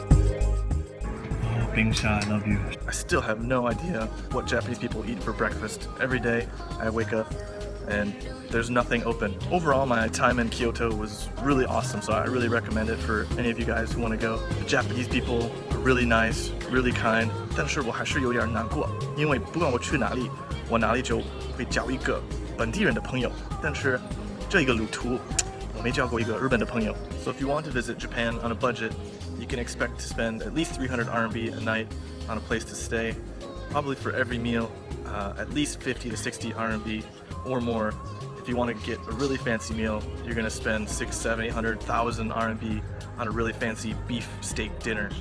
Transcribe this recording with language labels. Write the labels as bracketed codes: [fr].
[en] Bingsha, I love you. I still have no idea what Japanese people eat for breakfast. Every day I wake up and there's nothing open. Overall, my time in Kyoto was really awesome, so I really recommend it for any of you guys who want to go. The Japanese people are really nice, really kind. [zh] 但是我还是有点难过，因为不管我去哪里，我哪里就会交一个本地人的朋友，但是这一个旅途我没交过一个日本的朋友。 [en] So if you want to visit Japan on a budget, you can expect to spend at least 300 RMB a night on a place to stay. Probably for every meal, at least 50 to 60 RMB or more. If you want to get a really fancy meal, you're going to spend 600, 700, 800,000 RMB on a really fancy beef steak dinner.